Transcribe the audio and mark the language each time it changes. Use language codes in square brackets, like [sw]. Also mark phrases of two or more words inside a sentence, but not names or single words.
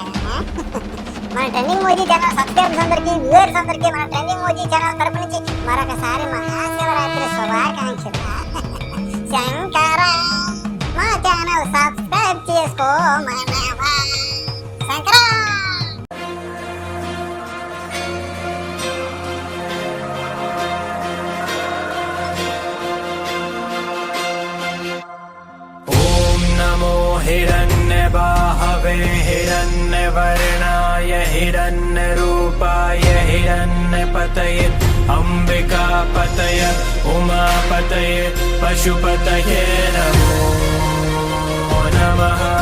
[te] మన ట్రెండింగ్ మూవీ ఛానల్ సబ్స్క్రైబర్స్ అందరికీ, వ్యూవర్స్ అందరికీ మన ట్రెండింగ్ మూవీ ఛానల్ తరపు నుంచి మరొకసారి మహాశివరాత్రి శుభాకాంక్షలు. శంకర మా ఛానల్ సబ్స్క్రైబ్ చేసుకో మనవా. శంకర. [sa] ॐ नमो हिरण्यबाहवे हिरण्यवर्णाय हिरण्यरूपाय हिरण्यपतये अम्बिकापतये उमापतये पशुपतये नमो नमः।